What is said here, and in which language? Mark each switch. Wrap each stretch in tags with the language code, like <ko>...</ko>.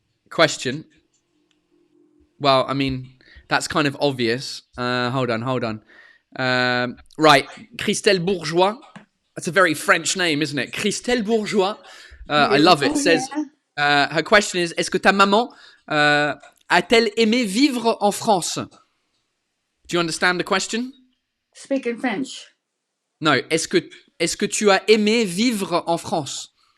<en>Question. Well, I mean, that's kind of obvious. Hold on. Right. Christelle Bourgeois. That's a very French name, isn't it? Christelle Bourgeois. I love it. It says, her question is,</en> <fr>est-ce que ta maman A-t-elle aimé vivre en France?</fr> <en>Do you understand the question? Speaking French. No.</en> <fr>Est-ce que tu as aimé vivre en France?</fr>